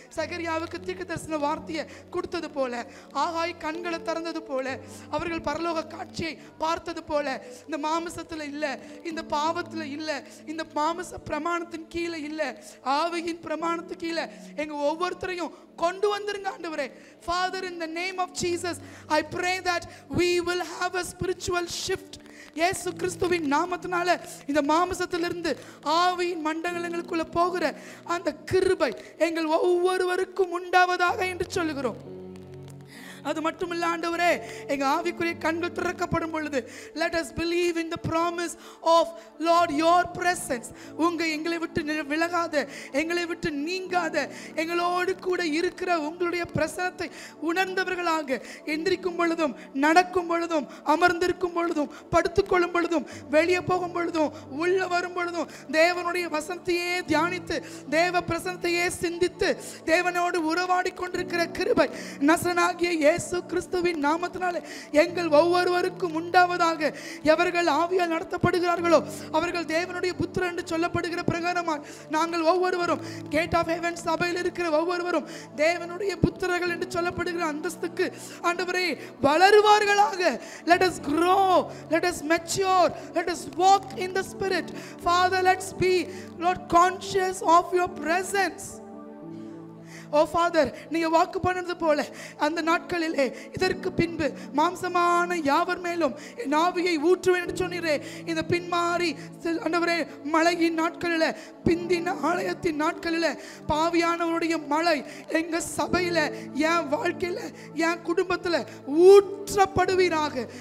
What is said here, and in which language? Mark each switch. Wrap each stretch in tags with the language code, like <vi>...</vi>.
<ta>சகரியாவுக்கு தீர்க்கதரிசன வார்த்தையை கொடுத்தது போல, ஆகாய் கண்களை திறந்தது போல, அவர்கள் பரலோக காட்சியை பார்த்தது போல, இந்த மாமிசத்தில் இல்லை, இந்த பாவத்தில் இல்லை, இந்த மாமிச பிரமாணத்தின் கீழே இல்லை, ஆவியின் பிரமாணத்துக்கு கீழே எங்கள் ஒவ்வொருத்தரையும் கொண்டு வந்துருங்க ஆண்டவரே.</ta> <en>Father, in the name of Jesus, I pray that we will have a spiritual shift.</en> <ta>இயேசு கிறிஸ்துவின் நாமத்தினால இந்த மாம்சத்திலிருந்து ஆவியின் மண்டலங்களுக்குள்ள போகிற அந்த கிருபை எங்கள் ஒவ்வொருவருக்கும் உண்டாவதாக என்று சொல்லுகிறோம். அது மட்டுமில்ல ஆண்டவரே, எங்க ஆவிக்குரிய கண்கள் திறக்கப்படும் பொழுது</ta> <en>let us believe in the promise of Lord your presence.</en> <ta>எங்களை விட்டு விலகாத, எங்களை விட்டு நீங்காத, எங்களோடு கூட இருக்கிற உங்களுடைய பிரசனத்தை உணர்ந்தவர்களாக எந்திரிக்கும் பொழுதும் நடக்கும் பொழுதும் அமர்ந்திருக்கும் பொழுதும் படுத்துக்கொள்ளும் பொழுதும் வெளியே போகும் பொழுதும் உள்ள வரும் பொழுதும் தேவனுடைய வசனத்தையே தியானித்து தேவ பிரசனத்தையே சிந்தித்து தேவனோடு உறவாடி கொண்டிருக்கிற கிருபை நசரனாகிய இயேசு கிறிஸ்துவின் நாமத்தினாலே எங்கள் ஒவ்வொருவருக்கும் உண்டாவதாக. எவர்கள் ஆவியால் நடத்தப்படுகிறார்களோ அவர்கள் தேவனுடைய புத்திரர் என்று சொல்லப்படுகிற பிரகாரமாக நாங்கள் ஒவ்வொருவரும் கேட் ஆஃப் ஹெவன் சபையில் இருக்கிற ஒவ்வொருவரும் தேவனுடைய புத்திரர்கள் என்று சொல்லப்படுகிற அந்தஸ்துக்கு ஆண்டவரே வளருவார்களாக.</ta> <en>Let us grow, let us mature, let us walk in the spirit. Father, let's be Lord conscious of your presence.</en> <ta>O father, நீங்க வாக்கு பண்ணது போல அந்த நாட்களிலே இதற்கு பின்பு மாம்சமான யாவர் மேலும் என் ஆவியை ஊற்றுவேன் என்று சொன்னீரே. இந்த பின்மாறி ஆண்டவரே மழையின் நாட்களில் பிந்தின ஆலயத்தின் நாட்களில் பாவியானவருடைய மழை எங்க சபையில என் வாழ்க்கையில என் குடும்பத்தில் ஊற்றப்படுவீராக.</ta>